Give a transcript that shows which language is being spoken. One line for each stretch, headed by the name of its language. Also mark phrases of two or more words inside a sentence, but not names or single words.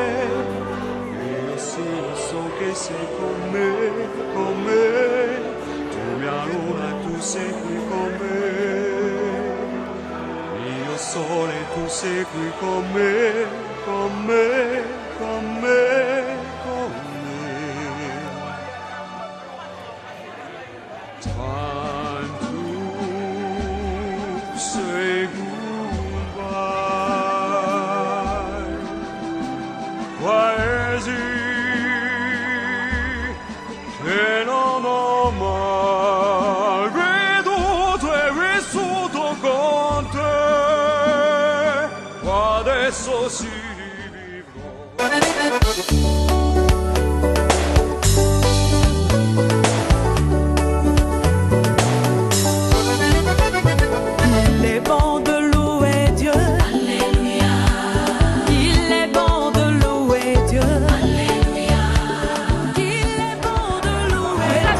Italian: Io sì so che sei con me, con me. Tu mia luna, tu sei qui con me. Io sole, tu sei qui con me, con me, con me, con me.
English: Time to say goodbye.
Italian: Paesi che non ho mai veduto e vissuto con te. Adesso si
French: Il est bon de louer Dieu. Alléluia. Il est bon de louer Dieu. Alléluia. Il est bon de louer